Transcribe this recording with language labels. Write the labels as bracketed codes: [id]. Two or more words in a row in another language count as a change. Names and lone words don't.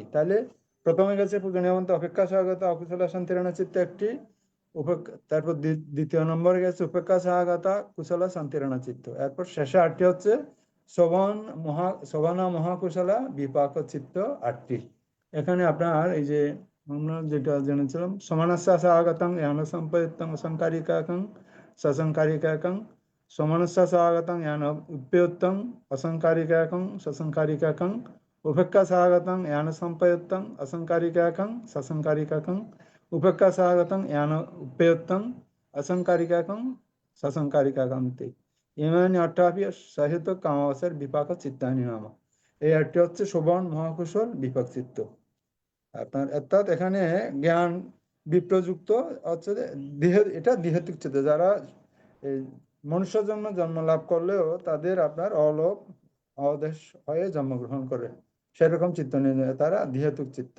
[bn] তাহলে প্রথমে গেছে পূজনীয় [pi] অপেক্ষা সহাগতা অকুশলা শান্তিরানা চিত্ত [bn] একটি। তারপর দ্বিতীয় নম্বরে গেছে [pi] উপেক্ষা সহাগতা কুশলা শান্তিরানা চিত্ত। [bn] এরপর শেষে 8টি হচ্ছে [pi] শোভনা মহাকুশলা বিপাক চিত্ত [bn] 8টি। এখানে আপনার এই যে আমরা যেটা জেনেছিলাম [pi] সমানস্য সহাগতং জ্ঞান সম্পয়ুক্তং অসংকারিকাকং সসংকারিকাকং সমানস্য সহাগতং জ্ঞান উপয়ুক্তং অসংকারিকাকং সসংকারিকাকং উপেক্ষা সহাগতং জ্ঞান সম্পয়ুক্তং অসংকারিকাকং সসংকারিকাকং উপেক্ষা সহাগতং জ্ঞান উপয়ুক্তং অসংকারিকাকং সসংকারিকাকন্তে ইমানি 8টি সহিত কামাবসের বিপাক চিত্তানি নাম। [bn] এই 8টি হচ্ছে শোভন মহাকুশল বিপাক চিত্ত। আপনার অর্থাৎ এখানে জ্ঞান বিপ্রযুক্ত হচ্ছে এটা দেহেতুক চিত্ত। যারা এই মনুষ্য জন্ম লাভ করলেও তাদের আপনার অলোপ অদেশ হয়ে জন্মগ্রহণ করে, সেরকম চিত্ত নিয়ে তারা দেহেতুক চিত্ত।